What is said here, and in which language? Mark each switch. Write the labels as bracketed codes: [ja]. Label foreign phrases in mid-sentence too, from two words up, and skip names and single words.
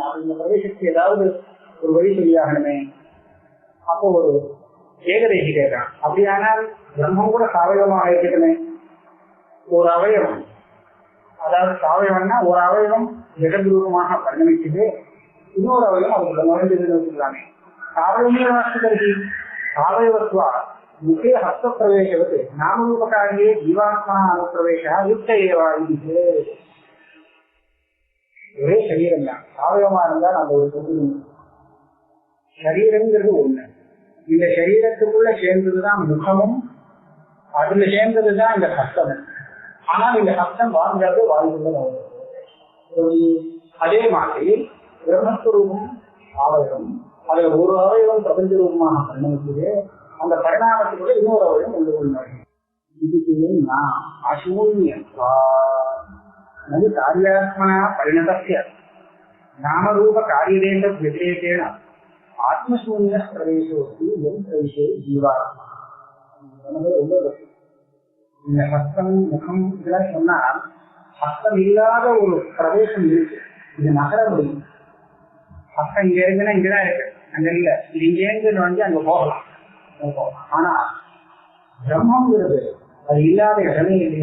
[ta] அப்படின்ற பிரவேசத்துக்கு ஏதாவது ஒரு வழி சொல்லியாகணுமே. அப்போ ஒரு ஏகதேசி கேட்கறான், அப்படியானால் பிரம்மம் கூட சாவயவமாக இருக்கட்டுமே. ஒரு அவயவம், அதாவது சாவயவம்னா ஒரு அவயவம் ஜெகத் ரூபமாக பரிணமிக்குது, இன்னொரு அவயவம் அதுக்குள்ள நுழைஞ்சதுன்னு வச்சுக்கலாமே. சாவயவமே வாசிக்கிறது [sa] சாவயவத்வா मुखे हस्तप्रवेशवत् नामरूपकार्ये जीवात्मना अनुप्रवेशः युक्त एव इति [ta] ஒரே சரீரம் தான். அவயவமா இருந்தால் அந்த ஒரு தொகுதி சரீரங்கிறது ஒண்ணு. இந்த சரீரத்துக்குள்ள சேர்ந்ததுதான் முகமும், அதுல சேர்ந்ததுதான் இந்த ஹஸ்தமும். ஆனால் இந்த ஹஸ்தம் வாழ்ந்தது வாழ்ந்துள்ள அதே மாதிரி பிரம்மஸ்வரூபம் அவயவம், அதுல ஒரு அவயவம் பிரபஞ்ச ரூபமாக பரிணமிச்சது. அந்த பரிணாமத்துக்குள்ள இன்னொரு அவயவம் உண்டு கொள்ளாது. [sa] இதுக்கு அசூன்யம் कार्यात्मना परिणतस्य नामरूप कार्यदेश व्यतिरेकेण आत्मशून्य प्रवेशोस्ति यं प्रवेशे जीवात्मा. [ta] இந்த ஹஸ்தம் முகம் இதெல்லாம் சொன்னா ஹஸ்தம் இல்லாத ஒரு பிரவேசம் இருக்கு. இது நகர முடியும். ஹஸ்தம் இங்க இருக்குன்னா இங்கதான் இருக்கு, அங்க இல்ல. இது இங்க இருந்து வந்து அங்க போகலாம். ஆனா பிரம்மங்கிறது அது இல்லாத இடமே இல்லையோ.